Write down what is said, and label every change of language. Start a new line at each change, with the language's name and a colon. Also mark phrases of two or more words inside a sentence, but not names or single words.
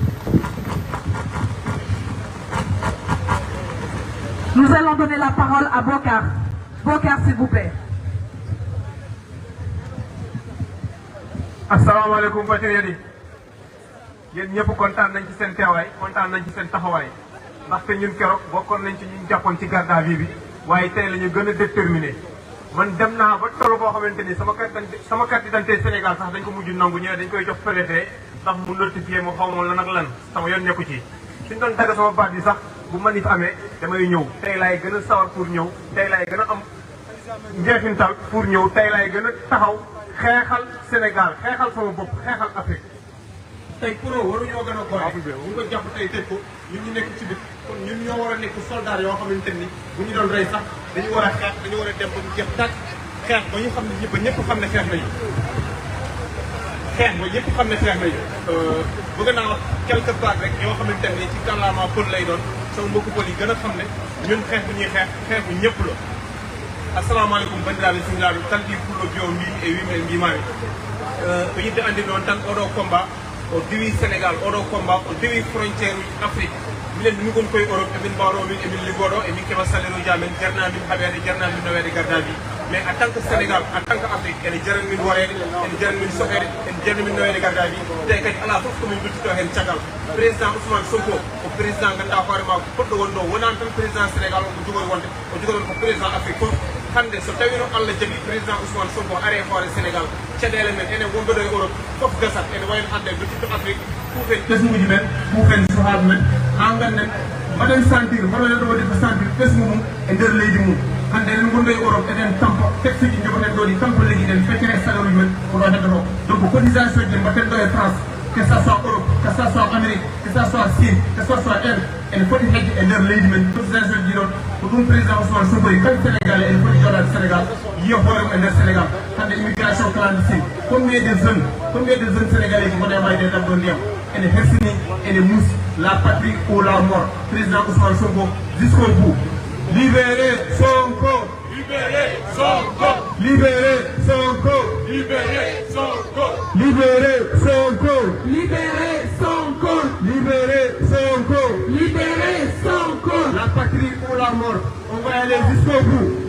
French: Nous allons donner la parole à Bokar. Bokar, s'il vous plaît.
Wolof: Assalamu alaikum patriotes yi yéen ñëpp kontaan nañ ci seen teewaay kontaan nañ ci seen taxawaay ndaxte ñun keroog bokkoon nañ ci ñu jàppoon ci
French: garde à
Wolof: vue bi waaye tey la ñu gën a déterminé man dem naa ba toll boo xamante ni sama
French: carte d'identité
Wolof: Sénégal sax dañ ko mujj nangu ñëwee dañ koy jox préfet ndax mu notifié ma xaw ma lan ak lan sama yoon nekku ci suñ doon dagg sama baat bi sax bu manif amee damay ñëw tey laay gën a sawar pour ñëw tey laay gën a am njeexintal pour ñëw tey laay gën a taxaw xeexal Sénégal xeexal sama bopp xeexal Afrique tey pour waruñoo gën a gore ñu ko jàpp tey tëj ko ñun ñu nekk ci biir kon ñun ñoo war a nekk soldat yoo xamante ni bu ñu doon rey sax dañu war a xeex dañu war a dem ba ñu jeex tàkk xeex ba ñu xam ne ñëpp xam ne xeex nañu xeex ba ñëpp xam ne xeex nañu bëgg naa wax
French: quelque part
Wolof: rek yoo xamante ni ci kàllaama pël lay doon sama mbokku pël yi gën a xam ne ñun xeex bu ñuy xeex bu ñëpp la
Fula: assalamualaikum bandiraɓe singlaɓe talɗi pullo bio mbimi e wimen mbimami ko yidde andi noon tan oɗo combat o dewi Sénégal oɗo combat o dewi frontiére uji Afrique minen min gon koye Europe emin mbawno min emin liggoɗo emin keɓa salaire uji amen jarnamin haɓede jarnamin nawede gardaji
French: mais en tant que Sénégal en tant que Afrique
Fula: ene jaran min worede ene jaran min sohede ene jarani min nawede gardaji te kadi ala foof komin duttito hen caggal président Ousmane Sonko ko président ganduɗa hoorema poɗɗo wonɗo wonani tan président Sénégal o ko jogori wonde o jogoron ko président Afrique foof hande so tawino Allah jaɓi président Ousmane Sonko are hoore Sénégal caɗele men enen wonɓe ɗo e Europe fof gasat ene wayno hande duttito Afrique kuufen ɓesmuji men kuufen sohaɓe men ha ganden mbaɗen sentir mbaɗonen ɗo waɗi ko sentir ɓesmu mum e nder leydi mum hande enen gonɗo e Europe eɗen tampa taxe ji jogoten ɗo ɗi tampa leydi ɗen feccere salaire uji men ko ɗo heddoro
French: donc cotisation
Fula: ji mbatten ɗo e France
French: que ce soit Europe, que ce soit Amérique, que ce soit Syrie, que ce soit Inde,
Fula: ene foti hedde e nder leydi men constitution ji ɗon ko ɗum président Ousmane Sonko kadi Sénégalais ene foti joɗade Sénégal yiya hoorema e nder Sénégal hande
French: immigration clandestine combien de jeunes sénégalais qui
Fula: wona mayde ɗam ɗon ndiyam ene hersini ene muusi
French: la patrie ou la mort président Ousmane Sonko jusqu'au bout. Libérez Sonko! Libérez Sonko! Libérez Sonko! Libérez Sonko! Libérez Sonko! Libérez Sonko! Libérez Sonko! Libérez Sonko! La patrie ou la mort, on va aller jusqu'au bout.